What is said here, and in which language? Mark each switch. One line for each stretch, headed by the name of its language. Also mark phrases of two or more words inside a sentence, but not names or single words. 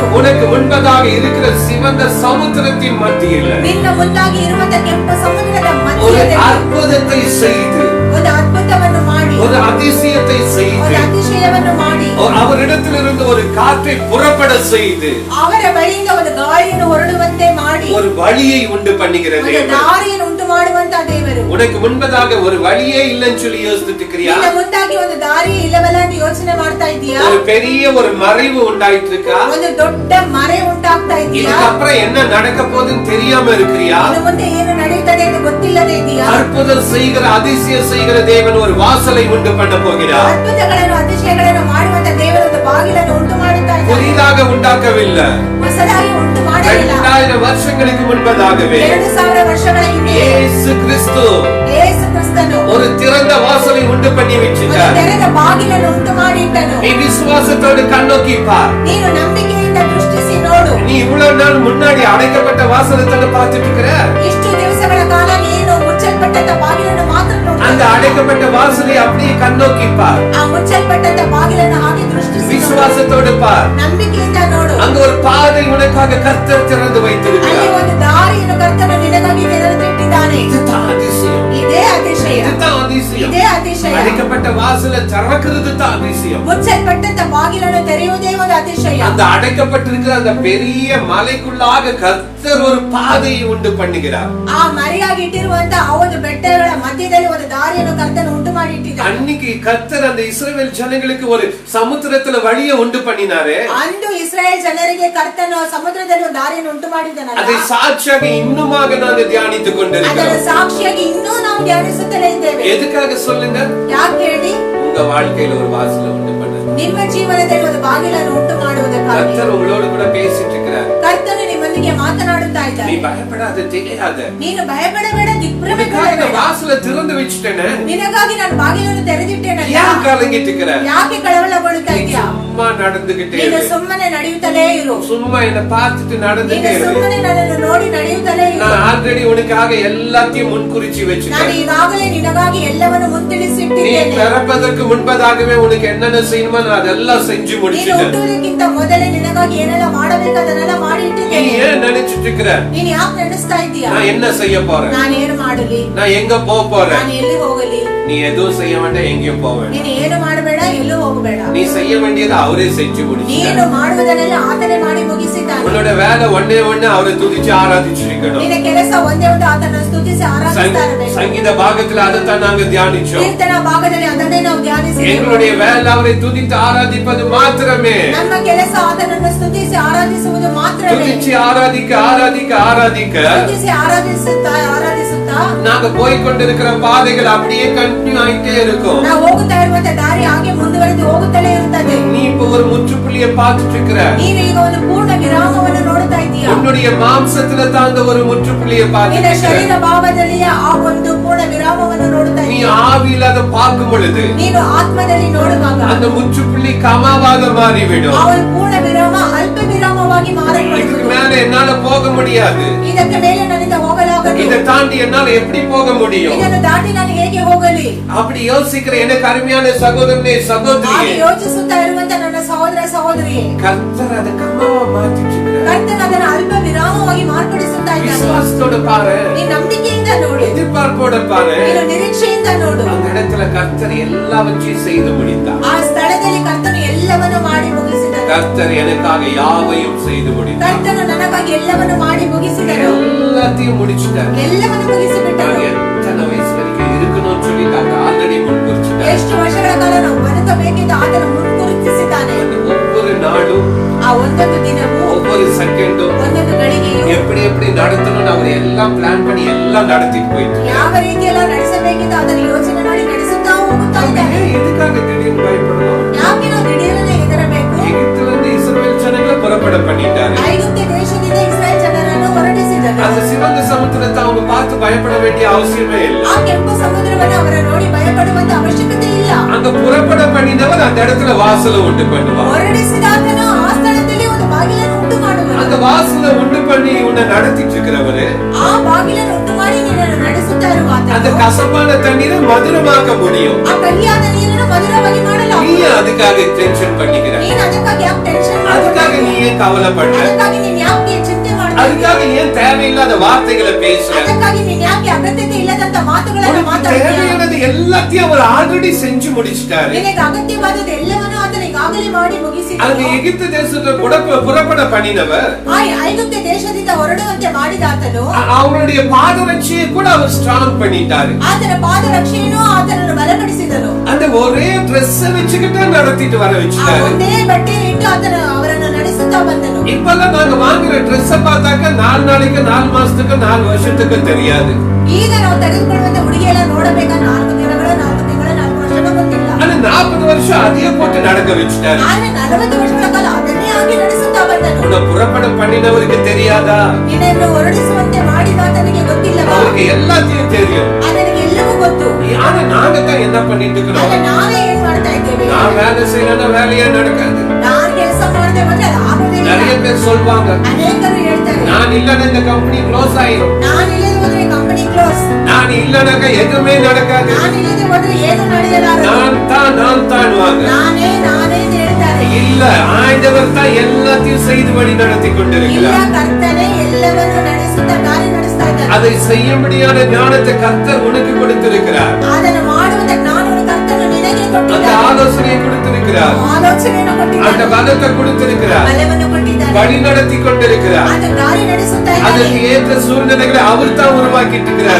Tamil: உனக்கு முன்பதாக இருக்கிற சிவந்த சமுத்திரத்தின் மத்தியில்
Kannada: ನಿನ್ನ ಮುಂದಾಗಿ ಇರುವಂತಹ ಕೆಂಪು ಸಮುದ್ರದ
Tamil: ஒரு
Kannada: ಮಧ್ಯದಲ್ಲಿ
Tamil: அற்புதத்தை செய்து,
Kannada: ಒಂದು ಅದ್ಭುತವನ್ನು ಮಾಡಿ,
Tamil: ஒரு அதிசயத்தை
Kannada: ಒಂದು
Tamil: செய்து,
Kannada: ಅತಿಶಯವನ್ನು ಮಾಡಿ,
Tamil: அவரிடத்திலிருந்து ஒரு காற்றை புறப்பட செய்து,
Kannada: ಅವರ ಬಳಿಯಿಂದ ಒಂದು ಗಾಳಿಯನ್ನು ಹೊರಡುವಂತೆ ಮಾಡಿ,
Tamil: ஒரு வழியை உண்டு பண்ணுகிற
Kannada: ಒಂದು
Tamil: தேவன்.
Kannada: ದಾರಿಯನ್ನು ಉಂಟು ಮಾಡುವಂತಹ ದೇವರು.
Tamil: உனக்கு முன்பதாக ஒரு வழியே இல்லைன்னு சொல்லி யோசித்துட்டு இருக்கிறியா?
Kannada: ನಿನ್ನ ಮುಂದಾಗಿ ಒಂದು ದಾರಿ ಇಲ್ಲವಲ್ಲ ಅಂತ ಯೋಚನೆ ಮಾಡ್ತಾ ಇದೀಯಾ?
Tamil: ஒரு பெரிய ஒரு மறைவு உண்டாயிட்டு இருக்கா?
Kannada: ಒಂದು ದೊಡ್ಡ ಮರೆ ಉಂಟಾಗ್ತಾ ಇದೆಯಾ?
Tamil: இதுக்கப்புறம் என்ன நடக்க போகுதுன்னு தெரியாம இருக்கிறியா?
Kannada: ಇನ್ನು ಮುಂದೆ ಏನು ನಡೆಯುತ್ತದೆ ಎಂದು ಗೊತ್ತಿಲ್ಲದೆ ಇದೆಯಾ?
Tamil: அற்புதம் செய்கிற அதிசயம் செய்கிற தேவன் ஒரு வாசலை உண்டு பண்ண போகிறார்.
Kannada: ಅದ್ಭುತಗಳನ್ನು ಅತಿಶಯಗಳನ್ನು ಮಾಡುವಂತ ದೇವರು ಬಾಗಿಲನ್ನು ಉಂಟು ಮಾಡುತ್ತಾ ಇದ್ದಾನೆ.
Tamil: புதிதாக உண்டாக்கவில்லை.
Kannada: ಹೊಸದಾಗಿ ಉಂಟು ಮಾಡಲಿಲ್ಲ.
Tamil: 2000 வருஷங்களுக்கு முன்பதாகவே
Kannada: 2000 ವರ್ಷಗಳ ಹಿಂದೆ
Tamil: இயேசு கிறிஸ்து
Kannada: ಯೇಸು ಕ್ರಿಸ್ತನು
Tamil: ஒரு திறந்த வாசலை உண்டு பண்ணி
Kannada: ಒಂದು
Tamil: வச்சிட்டார்.
Kannada: ತೆರೆದ ಬಾಗಿಲನ್ನು ಉಂಟು ಮಾಡಿಟ್ಟನು.
Tamil: நீ விசுவாசத்தோடு கண்ணோக்கி பார்.
Kannada: ನೀನು ನಂಬಿಕೆಯಿಂದ ದೃಷ್ಟಿಸಿ ನೋಡು.
Tamil: நீ இவ்வளவு நாள் முன்னாடி அடைக்கப்பட்ட வாசலத்தோட பார்த்துட்டு இருக்கிற.
Kannada: ಇಷ್ಟು ದಿವಸಗಳ ಕಾಲ ನೀನು ಮುಚ್ಚಲ್ಪಟ್ಟಂತ ಬಾಗಿಲನ್ನು ಮಾತ್ರ
Tamil: அந்த
Kannada: ನೋಡು.
Tamil: அடைக்கப்பட்ட வாசலை அப்படியே கண்ணோக்கி பார்.
Kannada: ಆ ಮುಚ್ಚಲ್ಪಟ್ಟಂತ ಬಾಗಿಲನ್ನು ಹಾಗೆ ದೃಷ್ಟಿಸಿ ನೋಡು.
Tamil: விசுவாசத்தோடு பார்.
Kannada: ನಂಬಿಕೆಯಿಂದ ನೋಡು.
Tamil: அங்க ஒரு பாதை உனக்காக கர்த்தர் திறந்து
Kannada: ಅಲ್ಲಿ
Tamil: வைத்திருக்கிறார்.
Kannada: ಒಂದು ದಾರಿಯನ್ನು ಕರ್ತನು ನಿನಗಾಗಿ ತೆರೆದಿಟ್ಟಿದ್ದಾನೆ.
Tamil: இதுதான் அதிசயம்.
Kannada: ಇದೇ அதிசಯ.
Tamil: இதுதான் அதிசயம்.
Kannada: ಇದೇ அதிசಯ.
Tamil: அடைக்கப்பட்ட வாசலை திறக்கிறது தான் அதிசயம்.
Kannada: ಮುಚ್ಚಲ್ಪಟ್ಟಂತ ಬಾಗಿಲನ್ನು ತೆರೆಯುವುದೇ ಒಂದು அதிசಯ.
Tamil: அந்த அடைக்கப்பட்டிருக்கிற அந்த பெரிய மலைக்குள்ளாக கர்த்தர் ஒரு பாதையை உண்டு பண்ணுகிறார்.
Kannada: ಆ ಮರೆಯಾಗಿ ಇಟ್ಟಿರುವಂತ ಆ ಒಂದು ಬೆಟ್ಟಗಳ ಮಧ್ಯದಲ್ಲಿ ಒಂದು ದಾರಿಯನ್ನು ಕರ್ತನು ಉಂಟು ಮಾಡಿ ಇಟ್ಟಿದ್ದಾನೆ.
Tamil: அன்னைக்கு கர்த்தர் அந்த இஸ்ரவேல் ஜனங்களுக்கு ஒரு சமுத்திரத்துல வழியை உண்டு பண்ணினாரே.
Kannada: ಅಂದು ಇಸ್ರಾಯೇಲ್ ಜನರಿಗೆ ಕರ್ತನು ಸಮುದ್ರದಲ್ಲಿ ಒಂದು ದಾರಿಯನ್ನು ಉಂಟು ಮಾಡಿದ್ದಾನಲ್ಲ.
Tamil: அதை சாட்சியாக இன்னுமாக நாங்கள் தியானித்துக்
Kannada: ಅದರ
Tamil: கொண்டிருக்கிறோம்.
Kannada: ಸಾಕ್ಷಿಯಾಗಿ ಇನ್ನೂ ನಾವು ಧ್ಯಾನಿಸುತ್ತಲೇ ಇದ್ದೇವೆ.
Tamil: எதுக்காக சொல்லுங்க?
Kannada: ಯಾಕೆ ಹೇಳಿ?
Tamil: உங்க வாழ்க்கையில ஒரு வாசலை உண்டு பண்ண
Kannada: ನಿಮ್ಮ ಜೀವನದಲ್ಲಿ ಒಂದು ಬಾಗಿಲನ್ನು ಉಂಟು ಮಾಡುವುದಕ್ಕಾಗಿ
Tamil: கர்த்தர் உங்களோடு கூட பேசிட்டு இருக்கிறார்.
Kannada: ಕರ್ತನು ನಿಮ್ಮೊಂದಿಗೆ ಮಾತನಾಡುತ್ತಾ
Tamil: நீ
Kannada: ಇದ್ದಾನೆ.
Tamil: பயப்படாத, தெரியாத.
Kannada: ನೀನು ಭಯಪಡಬೇಡ, ದಿಗ್ಭ್ರಮೆ
Tamil: உனக்காக
Kannada: ಪಡಬೇಡ.
Tamil: நான் வாசலை திறந்து வச்சுட்டேனே.
Kannada: ನಿನಗಾಗಿ ನಾನು ಬಾಗಿಲನ್ನು ತೆರೆದಿಟ್ಟೇನಲ್ಲ.
Tamil: ஏன் கலங்கிட்டு இருக்கிற?
Kannada: ಯಾಕೆ ಕಳವಳಗೊಳ್ಳುತ್ತಾ ಇದೆಯಾ?
Tamil: சும்மா நடந்துகிட்டே
Kannada: ನೀನು
Tamil: இரு.
Kannada: ಸುಮ್ಮನೆ ನಡೆಯುತ್ತಲೇ ಇರು.
Tamil: சும்மா என்ன பார்த்துட்டு
Kannada: ನೀನು
Tamil: நடந்துட்டே இரு.
Kannada: ಸುಮ್ಮನೆ ನನ್ನನ್ನು ನೋಡಿ ನಡೆಯುತ್ತಲೇ ಇರು.
Tamil: நான் ஆல்ரெடி உனக்காக எல்லாத்தையும் முன்குறிச்சி
Kannada: ನಾನು
Tamil: வச்சுட்டேன்.
Kannada: ಈಗಾಗಲೇ ನಿನಗಾಗಿ ಎಲ್ಲವನ್ನು
Tamil: நீ
Kannada: ಮುಂತಿಳಿಸಿಟ್ಟಿದ್ದೇನೆ.
Tamil: பிறப்பதற்கு முன்பதாகவே உனக்கு என்னென்ன செய்யணுமோ நான் அதெல்லாம் செஞ்சு
Kannada: ನೀನು
Tamil: முடிச்சிட்டேன்.
Kannada: ಹುಟ್ಟುವುದಕ್ಕಿಂತ ಮೊದಲೇ ನಿನಗಾಗಿ ಏನೆಲ್ಲ ಮಾಡಬೇಕಾದನ್ನೆಲ್ಲ ಮಾಡಿ
Tamil: நீ
Kannada: ಇಟ್ಟಿದ್ದೇನೆ.
Tamil: ஏன் நினைச்சிட்டு இருக்கிற?
Kannada: ನೀನು ಯಾಕೆ ನೆನೆಸ್ತಾ ಇದೀಯಾ?
Tamil: நான் என்ன செய்ய போறேன்?
Kannada: ನಾನು ಏನು ಮಾಡಲಿ?
Tamil: நான் எங்க போக போறேன்?
Kannada: ನಾನು ಎಲ್ಲಿ ಹೋಗಲಿ?
Tamil: நீ எதுவும் செய்ய வேண்டாம், எங்கேயும் போக வேண்டாம்.
Kannada: ನೀನು ಏನು ಮಾಡಬೇಡ, ಎಲ್ಲೂ ಹೋಗಬೇಡ.
Tamil: நீ செய்ய வேண்டியதை அவரே செஞ்சு முடிச்சிட்டார்.
Kannada: ನೀನು ಮಾಡುವುದನ್ನೆಲ್ಲ ಆತನೇ ಮಾಡಿ ಮುಗಿಸಿದ್ದಾನೆ.
Tamil: உன்னோட வேலை ஒண்ணே ஒண்ணு அவரை துதிச்சு ஆராதிச்சிருக்கணும்.
Kannada: ನಿನ್ನ ಕೆಲಸ ಒಂದೇ ಒಂದು ಆತನ ಸ್ತುತಿಸಿ ಆರಾಧಿಸ್ತಾ ಇರಬೇಕು.
Tamil: சங்கீத பாகத்துல அதைத்தான் நாங்க தியானிச்சோம்.
Kannada: ಕೀರ್ತನ ಭಾಗದಲ್ಲಿ ಅದನ್ನೇ ನಾವು ಧ್ಯಾನಿಸಿದ್ದೇವೆ.
Tamil: எங்களுடைய வேலை அவரை துதித்து ஆராதிப்பது மாத்திரமே.
Kannada: ನಮ್ಮ ಕೆಲಸ ಆತನನ್ನು ಸ್ತುತಿಸಿ ಆರಾಧಿಸುವುದು ಮಾತ್ರವೇ.
Tamil: துதிச்சு ஆராதிக்க ஆராதிக்க ஆராதிக்க
Kannada: ಸ್ತುತಿಸಿ ಆರಾಧಿಸುತ್ತಾ
Tamil: நாங்க போய்கொண்டிருக்கிற பாதைகள் அப்படியே கண்டினியூ ஆயிட்டே இருக்கும்.
Kannada: ನಾವು ಹೋಗುತ್ತಾ ಇರುವಂತ ದಾರಿ ಹಾಗೆ ಮುಂದುವರೆದು ಹೋಗುತ್ತಲೇ ಇರುತ್ತದೆ.
Tamil: நீ இப்ப ஒரு முற்றுப்புள்ளியை பார்த்துட்டு இருக்கிற.
Kannada: ನೀನು ಈಗ ಒಂದು ಪೂರ್ಣ ವಿರಾಮವನ್ನು ನೋಡುತ್ತಾ ಇದೀಯಾ.
Tamil: உன்னுடைய மாம்சத்துல தான் அந்த ஒரு முற்றுப்புள்ளியை
Kannada: ನಿನ್ನ
Tamil: பார்த்துட்டு
Kannada: ಶರೀರ
Tamil: இருக்கிற.
Kannada: ಭಾವದಲ್ಲಿ ಆ ಒಂದು ಪೂರ್ಣ ವಿರಾಮವನ್ನು ನೋಡುತ್ತಾ
Tamil: நீ
Kannada: ಇದೀಯಾ.
Tamil: ஆவியில அதை பார்க்கும் பொழுது
Kannada: ನೀನು ಆತ್ಮದಲ್ಲಿ ನೋಡುವಾಗ
Tamil: அந்த முற்றுப்புள்ளி கமாவாக மாறிவிடும்.
Kannada: ಆ ಒಂದು ಪೂರ್ಣ ವಿರಾಮ ಅಲ್ಪ ವಿರಾಮವಾಗಿ
Tamil: இதுக்கு
Kannada: ಮಾರಲ್ಪಡುವುದು.
Tamil: மேல என்னால போக முடியாது.
Kannada: ಇದಕ್ಕೆ ಮೇಲೆ ನನ್ನಿಂದ ಹೋಗಲಾಗದು.
Tamil: இதை தாண்டி என்னால எப்படி போக முடியும்?
Kannada: ಇದನ್ನು ದಾಟಿ ನಾನು ಹೇಗೆ ಹೋಗಲಿ?
Tamil: அப்படி யோசிக்கிற எனக்கு அருமையான சகோதரனே
Kannada: ಹಾಗೆ
Tamil: சகோதரியே,
Kannada: ಯೋಚಿಸುತ್ತಾ ಇರುವಂತ ನನ್ನ ಸಹೋದರ ಸಹೋದರಿಯೇ,
Tamil: கர்த்தர் அதை கமாவா மாத்திட்டு இருக்கிறார்.
Kannada: ಕರ್ತನ ಅದನ್ನು ಅಲ್ಪ ವಿರಾಮವಾಗಿ ಮಾರ್ಪಡಿಸುತ್ತಾ ಇದ್ದಾನೆ.
Tamil: விசுவாசத்தோட பாரு,
Kannada: ನೀ ನಂಬಿಕೆಯಿಂದ ನೋಡು,
Tamil: எதிர்பார்ப்போட பாரு.
Kannada: ನೀನು ನಿರೀಕ್ಷೆಯಿಂದ ನೋಡು.
Tamil: அந்த இடத்துல கர்த்தர் எல்லாவற்றையும் செய்து முடித்தார்.
Kannada: ಆ ಸ್ಥಳದಲ್ಲಿ ಕರ್ತನು ಎಲ್ಲವನ್ನು ಮಾಡಿ ಮುಗಿಸಿದನು.
Tamil: கர்த்தர் எனக்காக யாவையும் செய்து முடித்தார்.
Kannada: ಕರ್ತನು ನನಗಾಗಿ ಎಲ್ಲವನ್ನು ಮಾಡಿ ಮುಗಿಸಿದನು.
Tamil: எல்லாத்தையும் முடிச்சிட்டார்.
Kannada: ಎಲ್ಲವನ್ನು ಮುಗಿಸಿಬಿಟ್ಟನು.
Tamil: நான் எத்தனை வயசு வரைக்கும் இருக்கணும்னு சொல்லி ஆல்ரெடி முன்குறிச்சிட்டார்.
Kannada: ಎಷ್ಟು ವರ್ಷಗಳ ಕಾಲ ನಾವು ಬದುಕಬೇಕೆಂದು ಆತನು ಮುನ್ಗುರುತಿಸಿದ್ದಾನೆ.
Tamil: ஒவ்வொரு நாளும்,
Kannada: ಆ ಒಂದೊಂದು ದಿನವೂ,
Tamil: ஒவ்வொரு செகண்டும்
Kannada: ಒಂದೊಂದು ಗಳಿಗೆಯೂ
Tamil: எப்படி எப்படி நடத்தணும்னு அவர் எல்லாம் பிளான் பண்ணி எல்லாம் நடத்திட்டு போயிட்டு
Kannada: ಯಾವ ರೀತಿಯೆಲ್ಲ ನಡೆಸಬೇಕೆಂದು ಅದನ್ನು ಯೋಚನೆ ಮಾಡಿ ನಡೆಸುತ್ತಾ ಹೋಗುತ್ತಾ ಇದ್ದಾನೆ.
Tamil: எதுக்காக திடீர்னு பயப்படணும்?
Kannada: ಯಾಕೆ ನಾವು ದಿಢೀರನೆ ಹೆದರಬೇಕು?
Tamil: எகிப்துல இருந்து இஸ்ரவேல் ஜனங்களை புறப்பட பண்ணிட்டாரு.
Kannada: ಐಗುಪ್ತ ದೇಶದಿಂದ ಇಸ್ರಾಯೇಲ್ ಜನರನ್ನು ಹೊರಡಿಸಿದನು.
Tamil: அந்த சிவந்த சமுத்திரத்தை அவங்க பார்த்து பயப்பட வேண்டிய அவசியமே இல்லை.
Kannada: ಆ ಕೆಂಪು ಸಮುದ್ರವನ್ನು ಅವರ ನೋಡಿ ಭಯಪಡುವಂತ ಅವಶ್ಯಕತೆ ಇಲ್ಲ.
Tamil: அங்க புறப்பட பண்ணினவர் அந்த இடத்துல வாசலை உண்டு பண்ணுவார்.
Kannada: ಹೊರಡಿಸಿದಾತನು ಆ ಸ್ಥಳದಲ್ಲಿ ಒಂದು ಬಾಗಿಲನ್ನು ಉಂಟು ಮಾಡುವನು.
Tamil: அந்த வாசலை உண்டு பண்ணி உன்னை நடத்திட்டு இருக்கிறவரு
Kannada: ಆ ಬಾಗಿಲನ್ನು ಉಂಟು ಮಾಡಿ ನಿನ್ನನ್ನು ನಡೆಸುತ್ತಾ
Tamil: அந்த
Kannada: ಇರುವಾತನು
Tamil: கசப்பான தண்ணீரை மதுரமாக்க முடியும்.
Kannada: ಆ ಕಹಿಯಾದ ನೀರನ್ನು ಮಧುರವಾಗಿ
Tamil: நீ
Kannada: ಮಾಡಲಾಗುವುದು.
Tamil: அதுக்காக டென்ஷன் பண்ணிக்கிற,
Kannada: ನೀನು ಅದಕ್ಕಾಗಿ ಯಾಕೆ ಟೆನ್ಷನ್
Tamil: அதுக்காக நீ ஏன் கவலைப்படுற,
Kannada: ಅದಕ್ಕಾಗಿ ನೀನು ಯಾಕೆ ಚಿಂತೆ ಮಾಡ್ತಾ
Tamil: அதுக்காக ஏன் தேவையில்லாத வார்த்தைகளை பேசுற?
Kannada: ಅದಕ್ಕಾಗಿ ನೀನು ಯಾಕೆ ಅಗತ್ಯತೆ ಇಲ್ಲದಂತ ಮಾತುಗಳನ್ನು
Tamil: உனக்கு
Kannada: ಮಾತಾಡ್ತೀಯ?
Tamil: தேவையானது எல்லாத்தையும் அவர் ஆல்ரெடி செஞ்சு முடிச்சிட்டாரு.
Kannada: ನಿನಗೆ ಅಗತ್ಯವಾದದ್ದು ಎಲ್ಲವನ್ನೂ ಆತನು ಈಗಾಗಲೇ ಮಾಡಿ
Tamil: அந்த
Kannada: ಮುಗಿಸಿದನು.
Tamil: எகிப்து தேசத்துல புறப்பட பண்ணினவர்
Kannada: ಆ ಐಗುಪ್ತ ದೇಶದಿಂದ ಹೊರಡುವಂತೆ ಮಾಡಿದಾತನು
Tamil: அவங்களுடைய பாதரட்சியை கூட அவர் ஸ்ட்ராங் பண்ணிட்டாரு.
Kannada: ಆತನ ಪಾದರಕ್ಷೆಯನ್ನು ಆತನನ್ನು ಬಲಪಡಿಸಿದನು.
Tamil: அந்த ஒரே ட்ரெஸ் வச்சுக்கிட்டே நடத்திட்டு வர
Kannada: ಆ
Tamil: வச்சுட்டாரு.
Kannada: ಒಂದೇ ಬಟ್ಟೆಯನ್ನು ಇಟ್ಟು ಆತನು ಅವರನ್ನು ನಡೆಸುತ್ತಾ ಬಂದನು.
Tamil: இப்பெல்லாம் நாங்க வாங்குற ட்ரெஸ் பார்த்தாக்க 4 நாளைக்கு 4 மாசத்துக்கு 4 வருஷத்துக்கு தெரியாது.
Kannada: ಈಗ ನಾವು ತೆಗೆದುಕೊಳ್ಳುವಂತ ಉಡುಗೆ ಎಲ್ಲ ನೋಡಬೇಕಾ 4 ದಿನಗಳ 4 ತಿಂಗಳ 4 ವರ್ಷಗಳ ಗೊತ್ತಿಲ್ಲ.
Tamil: ஆனா 40 வருஷம் அதையே போட்டு நடக்க வச்சுட்டாரு.
Kannada: ಆದ್ರೆ 40 ವರ್ಷಗಳ ಕಾಲ ಅದನ್ನೇ ಆಗಿ ನಡೆಸುತ್ತಾ ಬಂದನು.
Tamil: உன்னை புறப்பட பண்ணினவருக்கு தெரியாதா?
Kannada: ನಿನ್ನನ್ನು ಹೊರಡಿಸುವಂತೆ ಮಾಡಿದ ಆತನಿಗೆ ಗೊತ್ತಿಲ್ಲವಾ?
Tamil: அவருக்கு எல்லாத்தையும் தெரியும்.
Kannada: ಆತನಿಗೆ ಎಲ್ಲವೂ ಗೊತ್ತು.
Tamil: ஆனா நாங்க தான் என்ன பண்ணிட்டு இருக்கிறோம்?
Kannada: ಆದ್ರೆ ನಾವೇ ಏನ್ ಮಾಡ್ತಾ ಇದ್ದೇವೆ?
Tamil: நான் வேலை செய்யலன்னா வேலையே நடக்காது.
Kannada: நான் ಕೆಲಸ ಮಾಡದೆ ಬಂದ್ರೆ ಅದು ಆಗೋದೇ ಇಲ್ಲ.
Tamil: நிறைய பேர் சொல்வாங்க,
Kannada: ಅನೇಕರು ಹೇಳ್ತಾರೆ,
Tamil: நான் இல்லன்னா இந்த
English: company close
Tamil: ஆயிரும்,
Kannada: ನಾನು ಇಲ್ಲದೆ ಹೋದ್ರೆ
English: company close,
Tamil: நான் இல்லனாக்க எதுவுமே நடக்காது,
Kannada: ನಾನು ಇಲ್ಲದೆ ಹೋದ್ರೆ ಏನು ನಡೆಯಲಾರದು,
Tamil: நான் தான் வாங்க.
Kannada: ನಾನೇ ಅಂತ ಹೇಳ್ತಾರೆ.
Tamil: இல்ல, ஆண்டவர் தான் எல்லாத்தையும் செய்து வழி நடத்தி
Kannada: ಇಲ್ಲ,
Tamil: கொண்டிருக்கிறார்.
Kannada: ಕರ್ತನೇ ಎಲ್ಲವನ್ನೂ ನಡೆಸುತ್ತಾ ಕಾರ್ಯ ನಡೆಸ್ತಾ ಇದ್ದಾನೆ.
Tamil: அதை செய்யும்படியான ஞானத்தை கர்த்தர் உனக்கு கொடுத்திருக்கிறார்.
Kannada: ಅದನ್ನು ಮಾಡುವುದಕ್ಕೆ ಜ್ಞಾನವನ್ನು ಕರ್ತನು ನಿನಗೆ
Tamil: அந்த
Kannada: ಕೊಟ್ಟಿದ್ದಾನೆ.
Tamil: ஆலோசனையை கொடுத்திருக்கிறார்.
Kannada: ಆಲೋಚನೆಯನ್ನು
Tamil: அந்த
Kannada: ಕೊಟ್ಟಿದ್ದಾನೆ.
Tamil: பலத்தை கொடுத்திருக்கிறார்.
Kannada: ಬಲವನ್ನು ಕೊಟ್ಟಿದ್ದಾನೆ.
Tamil: வழி நடத்தி கொண்டிருக்கிறார்.
Kannada: ಅದು ಕಾರ್ಯ ನಡೆಸುತ್ತಾ ಇದ್ದಾನೆ.
Tamil: அதற்கு ஏற்ற சூழ்நிலைகளை அவர் தான் உருவாக்கிட்டு இருக்கிறார்.